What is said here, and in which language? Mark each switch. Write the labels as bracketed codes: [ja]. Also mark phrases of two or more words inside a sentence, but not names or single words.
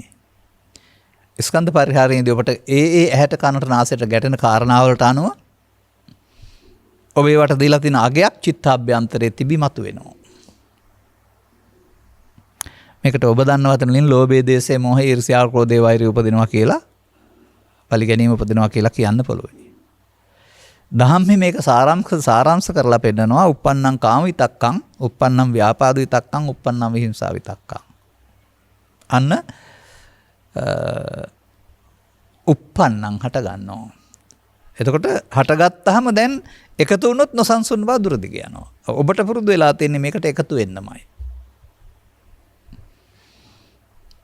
[si] ස්කන්ධ පරිහරණයේදී ඔබට ඒ ඇහැට කනට නාසයට ගැටෙන කාරණාවලට අනුව ඔබ ඒවට දීලා තියෙන අගයක් චිත්තාභ්‍යන්තරයේ තිබි මතු වෙනවා. මේකට ඔබ දන්නවතන වලින් ලෝභය, දේශය, මොහය, ඊර්ෂ්‍යාව, ක්‍රෝධය, වෛරය උපදිනවා කියලා, පරිගැනීම උපදිනවා කියලා කියන්න පුළුවන්. දහම්හි මේක සාරාංශ කරලා පෙන්නනවා. [pi] uppannam කාම විතක්කං, uppannam ව්‍යාපාද විතක්කං, uppannam විහිංසා විතක්කං. [si] අන්න uppannam හට ගන්නවා. එතකොට හටගත්තාම දැන් එකතු වුණොත් නොසන්සුන් බව දුර දිග යනවා. ඔබට පුරුදු වෙලා තියෙන්නේ මේකට එකතු වෙන්නමයි.